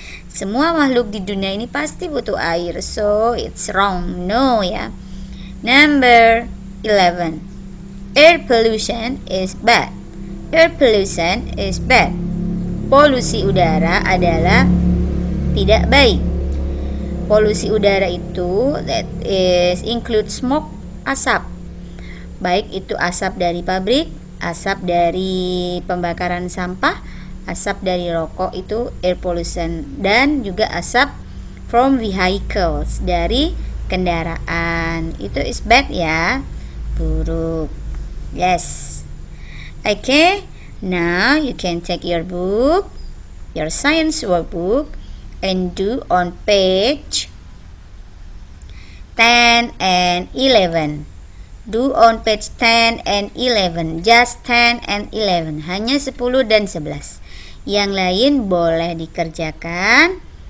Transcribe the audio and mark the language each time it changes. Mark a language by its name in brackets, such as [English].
[Indonesian] Semua makhluk di dunia ini pasti butuh air. [English] So, it's wrong. No ya. Number 11. Air pollution is bad. Air pollution is bad. [Indonesian] Polusi udara adalah tidak baik. Polusi udara itu [English] that is include smoke, [Indonesian] asap. Baik itu asap dari pabrik, asap dari pembakaran sampah, asap dari rokok itu air pollution, dan juga asap from vehicles, dari kendaraan. [English] Itu is bad ya. Buruk. Yes. Okay. Now you can take your book, your science workbook, and do on page 10 and 11. Do on page 10 and 11. Just 10 and 11. [Indonesian] Hanya 10 dan 11. Yang lain boleh dikerjakan